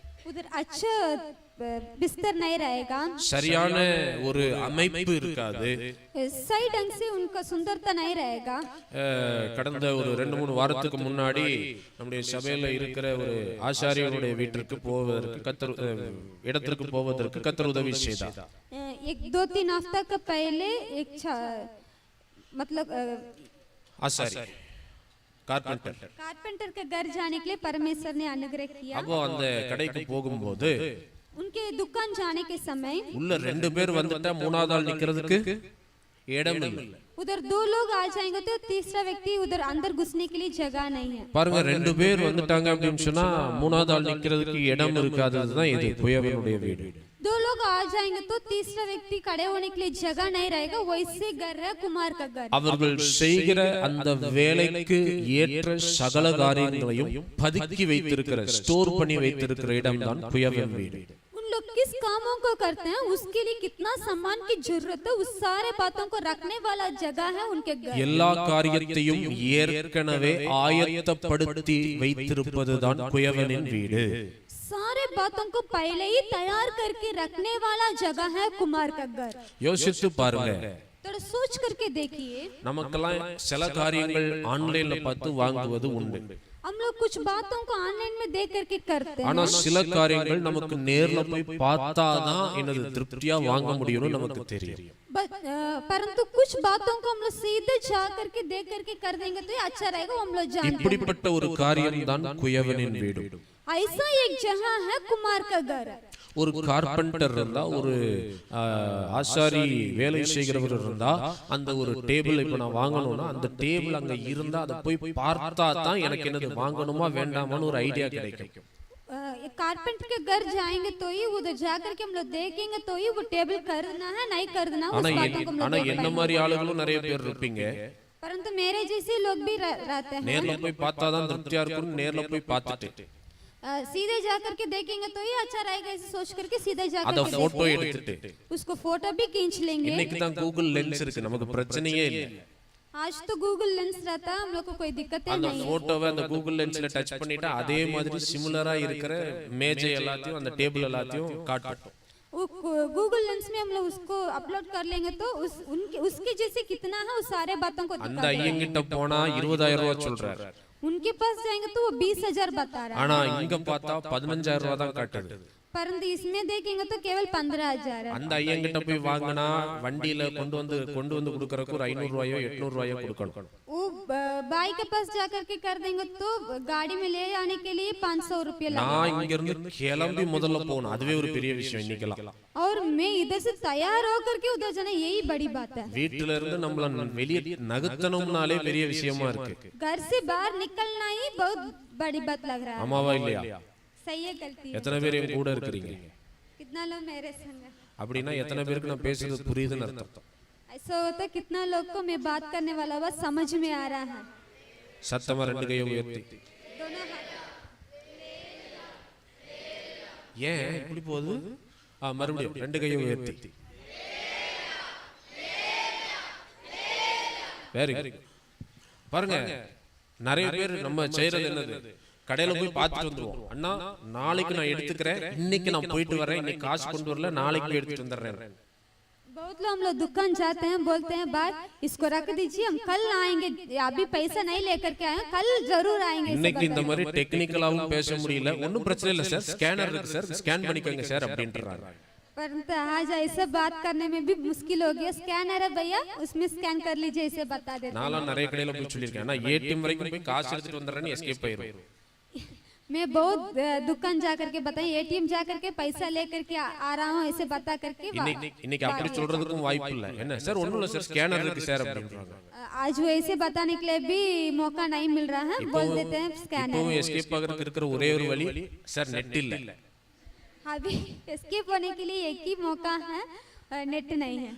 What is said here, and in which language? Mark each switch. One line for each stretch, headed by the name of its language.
Hindi: उधर अच्छा बिस्तर नहीं रहेगा,
Tamil: சரியான ஒரு அமைப்பு இருக்காது.
Hindi: सही ढंग से उनका सुंदरता नहीं रहेगा।
Tamil: கடந்த ஒரு 2-3 வாரத்துக்கு முன்னாடி நம்முடைய சபையில இருக்கிற ஒரு ஆசாரியனுடைய வீட்டிற்கு போவதற்கு இடத்திற்கு போவதற்கு கர்த்தர் உதவி செய்தார்.
Hindi: 1-2-3 हफ्ता का पहले एक मतलब
Tamil: ஆசாரி
Hindi: कारपेंटर के घर जाने के लिए परमेश्वर ने अनुग्रह किया।
Tamil: அப்போ அந்த கடைக்கு போகும்போது
Hindi: उनके दुकान जाने के समय
Tamil: உள்ள 2 பேர் வந்துட்டா மூணாவது ஆள் நிக்கிறதுக்கு இடம் இல்லை.
Hindi: उधर 2 लोग आ जाएंगे तो तीसरा व्यक्ति उधर अंदर घुसने के लिए जगह नहीं है।
Tamil: பாருங்க, 2 பேர் வந்துட்டாங்க அப்படின்னு சொன்னா மூணாவது ஆள் நிக்கிறதுக்கு இடம் இருக்காததுதான் இது குயவனுடைய வீடு.
Hindi: 2 लोग आ जाएंगे तो तीसरा व्यक्ति खड़े होने के लिए जगह नहीं रहेगा, वैसे घर है कुमार का घर।
Tamil: அவர்கள் செய்கிற அந்த வேலைக்கு ஏற்ற சகல காரியங்களையும் பதுக்கி வைத்திருக்கிற, ஸ்டோர் பண்ணி வைத்திருக்கிற இடம்தான் குயவன் வீடு.
Hindi: उन लोग किस कामों को करते हैं, उसके लिए कितना सामान की जरूरत है, उस सारे बातों को रखने वाला जगह है उनके घर।
Tamil: எல்லா காரியத்தையும் ஏற்கனவே ஆயத்தப்படுத்தி வைத்திருப்பதுதான் குயவனின் வீடு.
Hindi: सारे बातों को पहले ही तैयार करके रखने वाला जगह है कुमार का घर।
Tamil: யோசித்து பாருங்க,
Hindi: थोड़ा सोच करके देखिए।
Tamil: நமக்கெல்லாம் சில காரியங்கள் ஆன்லைன்ல பார்த்து வாங்குவது உண்டு,
Hindi: हम लोग कुछ बातों को ऑनलाइन में देख करके करते हैं,
Tamil: ஆனா சில காரியங்கள் நமக்கு நேர்ல போய் பார்த்தாதான் என்னது திருப்தியா வாங்க முடியும்னு நமக்கு தெரியும்.
Hindi: परंतु कुछ बातों को हम लोग सीधे जा करके देख करके कर देंगे तो ये अच्छा रहेगा, हम लोग जानते हैं।
Tamil: இப்படிப்பட்ட ஒரு காரியம் தான் குயவனின் வீடு.
Hindi: ऐसा एक जगह है कुमार का घर।
Tamil: ஒரு கார்பெண்டர் இருந்தா, ஒரு ஆசாரி வேலை செய்கிறவர் இருந்தா, அந்த ஒரு டேபிள் இப்ப நான் வாங்கணும்னா அந்த டேபிள் அங்க இருந்தா அதை போய் பார்த்தா தான் எனக்கு என்னது வாங்கணுமா வேண்டாமான்னு ஒரு ஐடியா கிடைக்கும்.
Hindi: कारपेंटर के घर जाएंगे तो ही उधर जाकर के हम लोग देखेंगे तो ही वो टेबल करना है नहीं करना उस बातों को हम
Tamil: ஆனா
Hindi: लोग देख
Tamil: என்ன மாதிரி ஆளுகளும் நிறைய பேர் இருப்பீங்க
Hindi: पाएंगे। परंतु मेरे जैसे लोग भी रहते हैं।
Tamil: நேர்ல போய் பார்த்தாதான் திருப்தியா இருக்கும் நேர்ல போய் பார்த்துட்டு
Hindi: सीधे जाकर के देखेंगे तो ही अच्छा रहेगा ऐसे सोच करके सीधे जाकर
Tamil: அத
Hindi: के
Tamil: போட்டோ
Hindi: देखेंगे।
Tamil: எடுத்துட்டு
Hindi: उसको फोटो भी खींच लेंगे।
Tamil: இன்னைக்கு தான் கூகுள் லென்ஸ் இருக்கு நமக்கு பிரச்சனையே இல்ல
Hindi: आज तो गूगल लेंस रहता है हम लोग को कोई दिक्कत
Tamil: அந்த
Hindi: नहीं है।
Tamil: போட்டோவை அந்த கூகுள் லென்ஸ்ல டச் பண்ணிட்டா அதே மாதிரி சிமிலரா இருக்கிற மேஜை எல்லாத்தையும் அந்த டேபிள் எல்லாத்தையும் காட்டும்
Hindi: वो गूगल लेंस में हम लोग उसको अपलोड कर लेंगे तो उसके जैसे कितना है उस सारे बातों को
Tamil: அந்த ஐயங்கிட்ட போனா 20000 ரூபாய் சொல்றாரு
Hindi: उनके पास जाएंगे तो वो 20000 बता रहा है।
Tamil: ஆனா இங்க பார்த்தா 15000 ரூபாய் தான் காட்டுது
Hindi: परंतु इसमें देखेंगे तो केवल 15000 है।
Tamil: அந்த ஐயங்கிட்ட போய் வாங்கினா வண்டியில கொண்டு வந்து கொடுக்கறதுக்கு ஒரு 500 ரூபாயோ 800 ரூபாயோ கொடுக்கணும்
Hindi: वो बाई के पास जाकर के कर देंगे तो गाड़ी में ले जाने के लिए 500 रुपये लगेगा।
Tamil: நான் இங்க இருந்து கிளம்பி முதல்ல போகணும் அதுவே ஒரு பெரிய விஷயம் இன்னைக்கெல்லாம்
Hindi: और मैं इधर से तैयार होकर के उधर जाना यही बड़ी बात है।
Tamil: வீட்ல இருந்து நம்மள வெளிய நகர்த்தணும்னாலே பெரிய விஷயமா இருக்கு
Hindi: घर से बाहर निकलना ही बहुत बड़ी बात लग रहा है।
Tamil: ஆமாவா இல்லையா
Hindi: सही है गलती है।
Tamil: எத்தனை பேர் என் கூட இருக்கீங்க
Hindi: कितना लोग मेरे संग है?
Tamil: அப்படினா எத்தனை பேருக்கு நான் பேசுறது புரியுதுன்னு அர்த்தம்
Hindi: ऐसा होता है कितना लोग को मैं बात करने वाला बात समझ में आ रहा है।
Tamil: சத்தமா ரெண்டு கையை உயர்த்தி
Hindi: दोनों हाथ
Tamil: ஏன் இப்படி போகுது மறுபடியும் ரெண்டு கையை உயர்த்தி
English: very good
Tamil: பாருங்க நிறைய பேர் நம்ம செய்யறது என்னது கடையில போய் பார்த்துட்டு வந்துருவோம் அண்ணா நாளைக்கு நான் எடுத்துக்கிறேன் இன்னைக்கு நான் போயிட்டு வரேன் இன்னைக்கு காசு கொண்டு வரல நாளைக்கு போய் எடுத்துட்டு வந்துடுறேன்
Hindi: बहुत लोग हम लोग दुकान जाते हैं बोलते हैं भाई इसको रख दीजिए हम कल आएंगे अभी पैसा नहीं लेकर के आए कल जरूर आएंगे।
Tamil: இன்னைக்கு இந்த மாதிரி டெக்னிக்கலாவும் பேச முடியல ஒன்னும் பிரச்சனை இல்ல சார் ஸ்கேனர் இருக்கு சார் ஸ்கேன் பண்ணிக்கோங்க சார் அப்படின்றாங்க
Hindi: परंतु आज ऐसे बात करने में भी मुश्किल हो गया। स्कैनर है भैया उसमें स्कैन कर लीजिए ऐसे बता देते हैं।
Tamil: நான்லாம் நிறைய கடையில போய் சொல்லிருக்கேன் ஆனா ஏடிஎம் வரைக்கும் போய் காசு எடுத்துட்டு வந்துறேன்னு எஸ்கேப் ஆயிரும்
Hindi: मैं बहुत दुकान जाकर के बताएं एटीएम जाकर के पैसा लेकर के आ रहा हूँ ऐसे बता करके
Tamil: இன்னைக்கு அப்படி சொல்றதுக்கும் வாய்ப்பு இல்ல என்ன சார் ஒண்ணும் இல்ல சார் ஸ்கேனர் இருக்கு சார் அப்படின்றாங்க
Hindi: आज वो ऐसे बताने के लिए भी मौका नहीं मिल रहा है बोल देते हैं स्कैनर।
Tamil: இப்போ எஸ்கேப் ஆகிறதுக்கு இருக்கிற ஒரே ஒரு வழி சார் நெட் இல்ல
Hindi: अभी एस्केप होने के लिए एक ही मौका है नेट नहीं है।